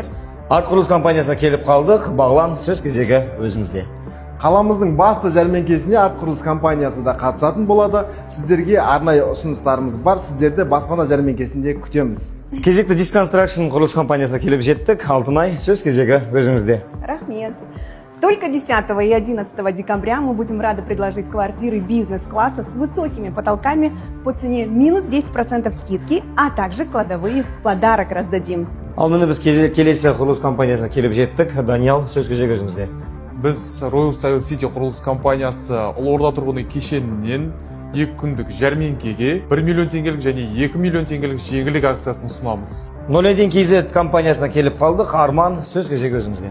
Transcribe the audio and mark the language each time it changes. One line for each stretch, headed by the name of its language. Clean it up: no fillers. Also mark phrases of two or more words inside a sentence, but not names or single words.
Kazakh: Арт құрылыс компаниясына келіп қалдық. Бағлан, сөз кезегі өзіңізде. Қаламыздың басты жәрмеңкесіне Арт құрылыс компаниясы да қатысатын болады. Сіздерге арнайы ұсыныстарымыз бар. Сіздерді баспана жәрмеңкесінде күтеміз. Кезекті Disconstruction құрылыс компаниясына келіп жеттік. Алтынай, сөз кезегі өзіңізде. Рахмет.
Russian: Только 10 и 11 декабря мы будем рады предложить квартиры бизнес-класса с высокими потолками по цене минус 10% скидки, а также кладовые в подарок раздадим.
Kazakh: Ал міне біз келесі құрылыс компаниясына келіп жеттік. Даниал, сөз кезегі өзіңізде. Біз Royal Style City құрылыс компаниясы Ұлы тұрғын үй кешенінен 2 күндік жәрмеңкеге 1 миллион теңгелік және 2 миллион теңгелік жеңілдік акциясын ұсынамыз. 01 KZ компаниясына келіп қалдық. Арман, сөз кезегі өзіңізде.